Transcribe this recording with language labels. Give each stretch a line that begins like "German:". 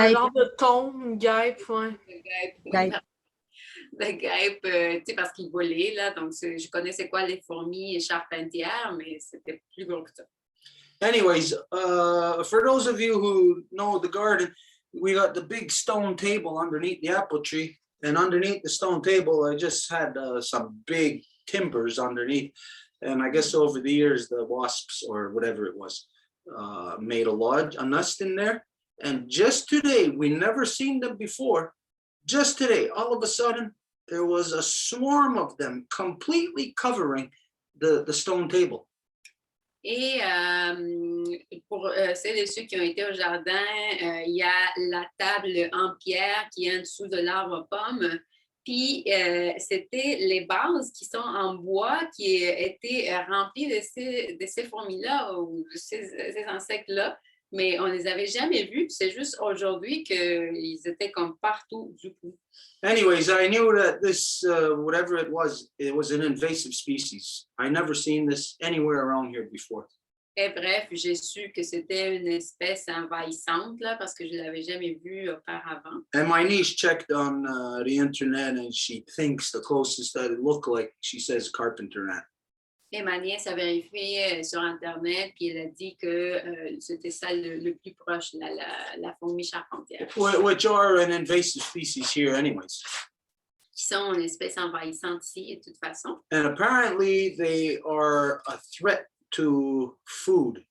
French: Un genre de thon, une guêpe, ouais. De guêpe, tu sais, parce qu'ils volaient, là. Donc, je connaissais quoi les fourmis charpentières, mais c'était plus gros que ça.
English: Anyways, for those of you who know the garden, we got the big stone table underneath the apple tree. And underneath the stone table, I just had some big timbers underneath. And I guess over the years, the wasps or whatever it was made a nest in there. And just today, we never seen them before. Just today, all of a sudden, there was a swarm of them completely covering the stone table.
French: Et pour celles et ceux qui ont été au jardin, il y a la table en pierre qui est en dessous de l'arbre pomme. Puis, c'était les bases qui sont en bois qui étaient remplies de ces fourmis-là ou de ces insectes-là. Mais on ne les avait jamais vus. C'est juste aujourd'hui qu'ils étaient comme partout du coup.
English: Anyways, I knew that this, whatever it was an invasive species. I never seen this anywhere around here before.
French: Et bref, j'ai su que c'était une espèce envahissante là, parce que je ne l'avais jamais vue auparavant.
English: And my niece checked on the internet and she thinks the closest that it looked like, she says carpenter ant.
French: Et ma nièce a vérifié sur Internet, puis elle a dit que c'était ça le plus proche, la fourmi charpentière.
English: Which are an invasive species here anyways.
French: Qui sont une espèce envahissante ici, de toute façon.
English: And apparently they are a threat to food.